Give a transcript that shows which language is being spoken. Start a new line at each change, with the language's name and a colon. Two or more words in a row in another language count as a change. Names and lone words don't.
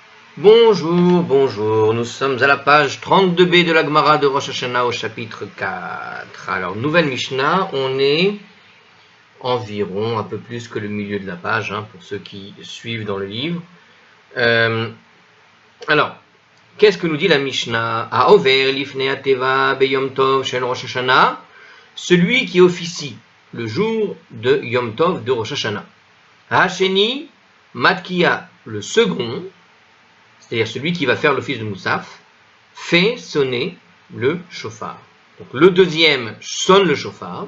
French: Bonjour, bonjour, nous sommes à la page 32b de la Gemara de Rosh Hashanah au chapitre 4. Alors, nouvelle Mishnah, on est environ un peu plus que le milieu de la page, pour ceux qui suivent dans le livre. Alors, qu'est-ce que nous dit la Mishnah?
Hebrew: העובר לפני התיבה ביום טוב של ראש השנה,
French: celui qui officie le jour de Yom Tov de Rosh Hashanah.
Hebrew: השני מתקיע,
French: le second, c'est-à-dire celui qui va faire l'office de Moussaf, fait sonner le shofar. Donc le deuxième sonne le shofar.